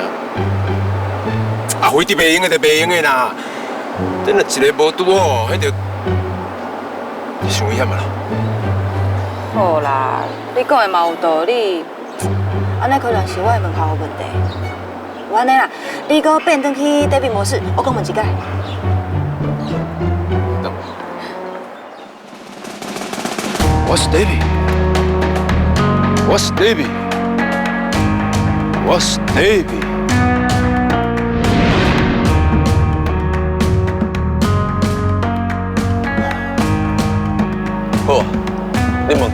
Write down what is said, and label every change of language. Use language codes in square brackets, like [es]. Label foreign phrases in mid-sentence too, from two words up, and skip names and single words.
[nan] 啊，非得袂用的就袂用的啦。等若一个无拄好，迄就伤危险啊啦。好啦，你讲的嘛有道理。安尼可能是我的门口有问题。有安尼啦，你搁变转去 David 模式，我讲问一解。我是 David， 我是 David， 我是 David。好啊，你问。